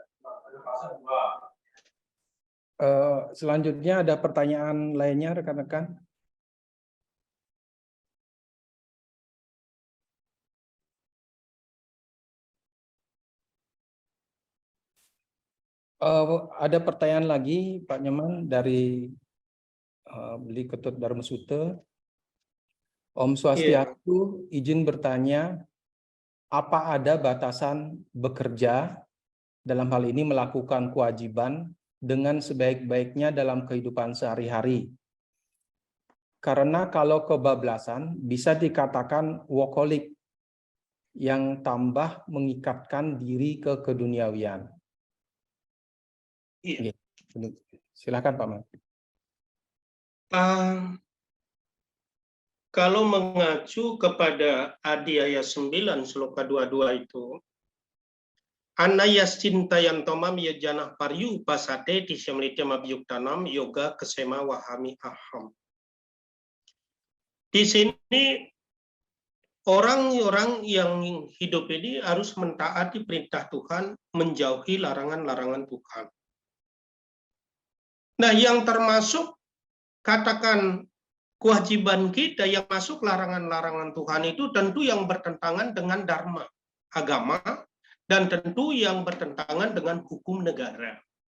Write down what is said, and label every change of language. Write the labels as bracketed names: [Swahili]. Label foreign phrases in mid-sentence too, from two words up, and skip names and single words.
[Indonesian] Selanjutnya ada pertanyaan lainnya rekan-rekan? Ada pertanyaan lagi Pak Nyoman dari Beli Ketut Dharma Sutta. [Sanskrit] Om Swastiastu, [Indonesian] izin bertanya, apa ada batasan bekerja dalam hal ini melakukan kewajiban dengan sebaik-baiknya dalam kehidupan sehari-hari? Karena kalau kebablasan bisa dikatakan workaholic yang tambah mengikatkan diri ke keduniawian. Iya. Silakan Pak Man. Kalau mengacu kepada Adhyaya 9 sloka 22 itu, [Sanskrit] Anayas cintayan tomam ya janah paryu pasate tisyamlitya mabiyuktanam yoga kesema wahami aham. [Indonesian] Di sini orang-orang yang hidup ini harus mentaati perintah Tuhan, menjauhi larangan-larangan Tuhan. Nah, yang termasuk katakan kewajiban kita yang masuk larangan-larangan Tuhan itu tentu yang bertentangan dengan dharma, agama, dan tentu yang bertentangan dengan hukum negara.